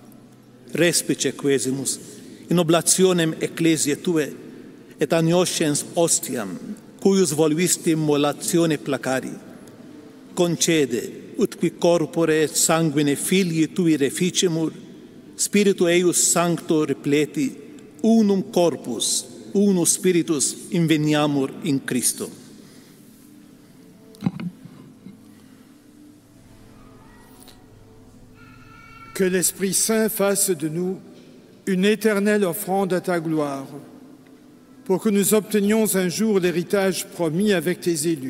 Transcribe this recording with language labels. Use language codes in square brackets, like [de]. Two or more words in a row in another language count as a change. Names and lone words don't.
[la] Respice quesimus, in oblationem ecclesiae Tue, et agnoscens ostiam, cuius voluisti molatione placari, concede, ut qui corpore et sanguine Filii Tui reficemur, Spiritu eius sancto repleti, unum corpus, unus spiritus inveniamur in Christo. [fr] Que l'Esprit Saint fasse de nous une éternelle offrande à ta gloire, pour que nous obtenions un jour l'héritage promis avec tes élus.